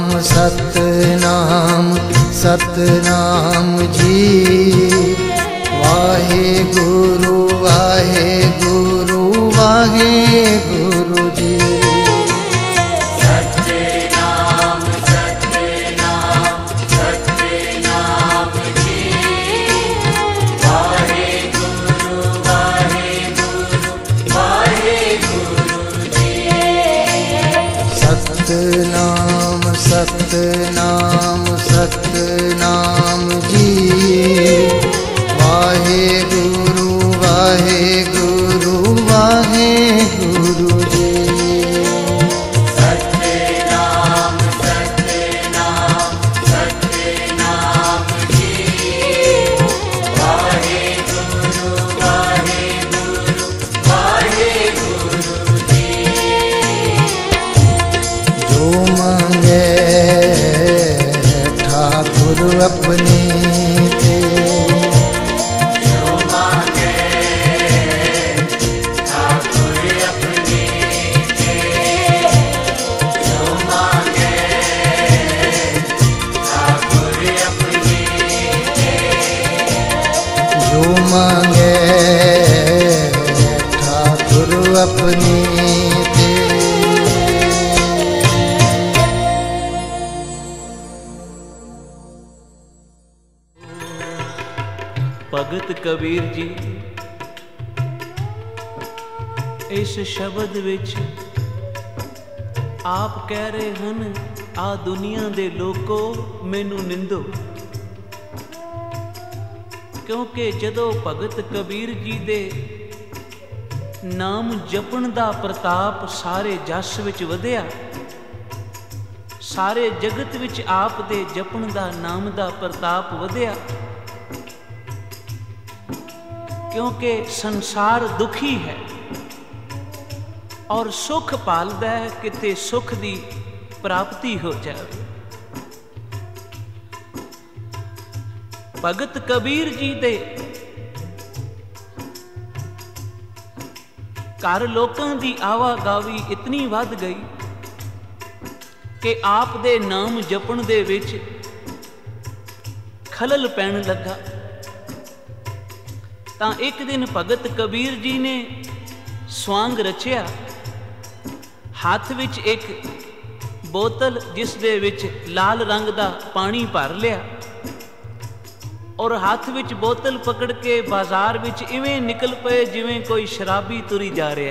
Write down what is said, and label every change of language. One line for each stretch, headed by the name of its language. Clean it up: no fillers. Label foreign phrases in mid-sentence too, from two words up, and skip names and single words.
Punjabi: ਸਤਨਾਮ ਸਤਨਾਮ ਜੀ। ਵਾਹੇ ਗੁਰੂ ਵਾਹੇ ਗੁਰੂ ਵਾਹੇ ਗੁਰੂ ਜੀ। ਸਤਨਾਮ ਸਤਨਾਮ ਸਤਨਾਮ ਜੀ। ਵਾਹੇ ਗੁਰੂ ਵਾਹੇ ਗੁਰੂ ਵਾਹੇ ਗੁਰੂ ਜੀ। ਸਤਨਾਮ ਸਤਨਾਮ ਸਤਨਾਮ ਜੀ। ਵਾਹੇ ਗੁਰੂ ਵਾਹੇ ਗੁਰੂ ਵਾਹੇ ਗੁਰੂ ਜੀ। ਸਤਨਾਮ ਸਤਨਾਮ ਸਤਨਾਮ ਜੀ। ਵਾਹੇ ਗੁਰੂ ਵਾਹੇ ਗੁਰੂ ਵਾਹੇ ਗੁਰੂ ਜੀ। ਜੋ ਮਾਂਗੇ ਠਾਕੁਰ ਅਪਨੇ ਤੇ, ਜੋ ਮਾਂਗੇ ਠਾਕੁਰ ਅਪਨੇ ਤੇ। ਜੋ ਮਾਂਗੇ ਠਾਕੁਰ ਅਪਨੇ ਤੇ। ਜੋ ਮਾਂਗੇ ਠਾਕੁਰ ਅਪਨੇ ਤੇ। ਭਗਤ ਕਬੀਰ ਜੀ ਇਸ ਸ਼ਬਦ ਵਿੱਚ ਆਪ ਕਹਿ ਰਹੇ ਹਨ, ਆ ਦੁਨੀਆ ਦੇ ਲੋਕੋ ਮੈਨੂੰ ਨਿੰਦੋ। ਕਿਉਂਕਿ ਜਦੋਂ ਭਗਤ ਕਬੀਰ ਜੀ ਦੇ ਨਾਮ ਜਪਣ ਦਾ ਪ੍ਰਤਾਪ ਸਾਰੇ ਜਸ ਵਿੱਚ ਵਧਿਆ, ਸਾਰੇ ਜਗਤ ਵਿੱਚ ਆਪ ਦੇ ਜਪਣ ਦਾ ਨਾਮ ਦਾ ਪ੍ਰਤਾਪ ਵਧਿਆ। ਕਿਉਂਕਿ ਸੰਸਾਰ ਦੁਖੀ ਹੈ ਔਰ ਸੁਖ ਪਾਲਦਾ ਹੈ, ਕਿਤੇ ਸੁਖ ਦੀ ਪ੍ਰਾਪਤੀ ਹੋ ਜਾਏ। ਭਗਤ ਕਬੀਰ ਜੀ ਦੇ ਘਰ ਲੋਕਾਂ ਦੀ ਆਵਾਗਾਵੀ ਇਤਨੀ ਵਧ ਗਈ ਕਿ ਆਪ ਦੇ ਨਾਮ ਜਪਣ ਦੇ ਵਿਚ ਖਲਲ ਪੈਣ ਲਗਾ। ਤਾਂ ਇੱਕ ਦਿਨ ਭਗਤ ਕਬੀਰ ਜੀ ਨੇ ਸਵਾਂਗ ਰਚਿਆ, ਹੱਥ ਵਿੱਚ ਇੱਕ ਬੋਤਲ ਜਿਸ ਦੇ ਵਿੱਚ ਲਾਲ ਰੰਗ ਦਾ ਪਾਣੀ ਭਰ ਲਿਆ, ਔਰ ਹੱਥ ਵਿੱਚ ਬੋਤਲ ਪਕੜ ਕੇ ਬਾਜ਼ਾਰ ਵਿੱਚ ਇਵੇਂ ਨਿਕਲ ਪਏ ਜਿਵੇਂ ਕੋਈ ਸ਼ਰਾਬੀ ਤੁਰੀ ਜਾ ਰਿਹਾ ਹੈ।